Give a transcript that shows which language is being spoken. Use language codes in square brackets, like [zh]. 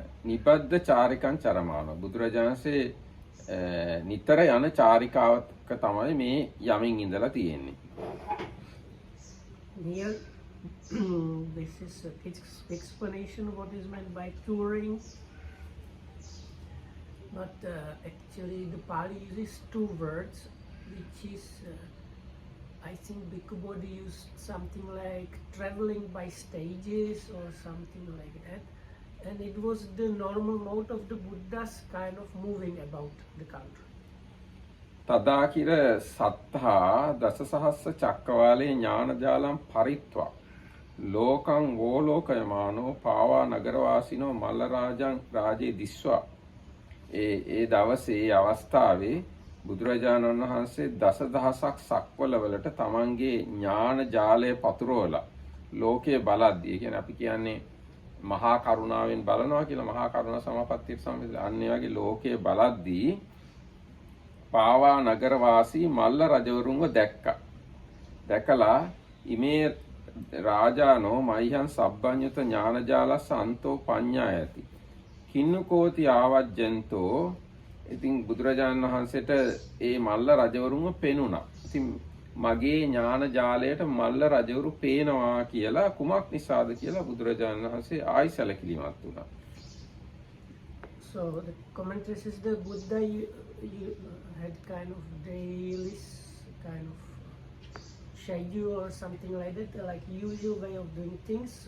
[pi] නිබද්ද චාරිකං චරමානෝ [si] බුදුරජාණන්සේ නිතර යන චාරිකාවක තමයි මේ යමින් ඉඳලා තියෙන්නේ. [en] Here this is explanation of what is meant by touring. But actually the Pali uses two words, which is I think Bhikkhu Bodhi used something like traveling by stages or something like that, and it was the normal mode of the Buddha's kind of moving about the country. [pi] තදාකිර සත්තා දසසහස්ස චක්කවාලේ ඥානජාලම් පරිත්වා ලෝකං වෝලෝකයමානෝ පාවා නගරවාසිනෝ මල්ල රාජං රාජේ දිස්වා. [si] ඒ දවසේ අවස්ථාවේ බුදුරජාණන් වහන්සේ දසදහසක් සක්වලවලට තමන්ගේ ඥාන ජාලය පතුරවලා ලෝකයේ බලද්දී, ඒ කියන්නේ අපි කියන්නේ මහා කරුණාවෙන් බලනවා කියලා, මහා කරුණා සමාපත්තියට සම්බන්ධ අන්න ඒ වගේ ලෝකයේ බලද්දී පාවා නගර වාසී මල්ල රජවරුන්ව දැකලා [pi] ඉමේ රාජානෝ මයිහං සබ්බඤ්ඤත ඥානජාලස්ස අන්තෝ පඤ්ඤායති කින්නකෝති ආවජ්ජන්තෝ. [si] ඉතින් බුදුරජාණන් වහන්සේට ඒ මල්ල රජවරුන්ව පෙනුණා. ඉතින් මගේ ඥාන ජාලයට මල්ල රජවරු පේනවා කියලා කුමක් නිසාද කියලා බුදුරජාණන් වහන්සේ ආයි සැලකිලිමත් වුණා. [en] So the commentary says the Buddha you had kind of daily kind of schedule or something like that, like usual way of doing things.